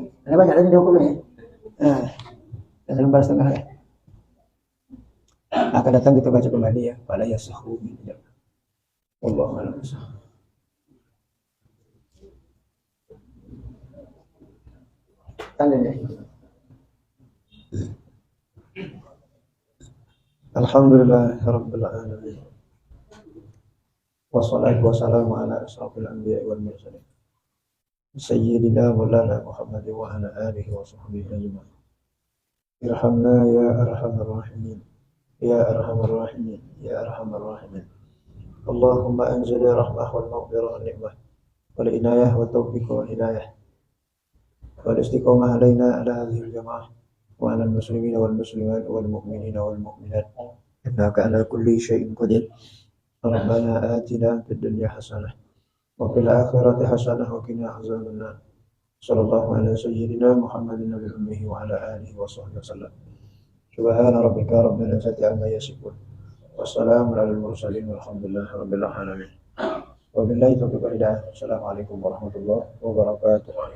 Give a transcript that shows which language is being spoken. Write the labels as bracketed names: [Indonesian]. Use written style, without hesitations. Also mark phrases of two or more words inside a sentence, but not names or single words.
[Indonesian] Ada banyak lagi dokumennya. Nah, dan lembar setengah ya. Akan datang kita baca kembali ya. Pada yasahu. [Arabic] والله أعلم. [Indonesian] Tanya ya. [Arabic] الحمد لله رب العالمين. والصلاة والسلام على أشرف الأنبياء والمرسلين. سيدنا مولانا محمد وعلى آله وصحبه أجمعين. ارحمنا يا أرحم الراحمين. يا أرحم الراحمين. يا أرحم الراحمين. اللهم أنزل الرحمة والمغفرة والنعمة والعناية وتوفيق والهداية والاستقامة علينا على هذه الجماعة وعلى المسلمين والمسلمات والمؤمنين والمؤمنات إنك على كل شيء قدير. ربنا آتنا في الدنيا حسنة وفي الآخرة حسنة وقنا عذاب النار. صلى الله على سيدنا محمد النبي الأمي وعلى آله وصحبه وسلم. سبحان ربك رب العزة عما يصفون. والسلام على المرسلين والحمد لله رب العالمين. وبالله التوفيق والهداية. السلام عليكم ورحمة الله وبركاته.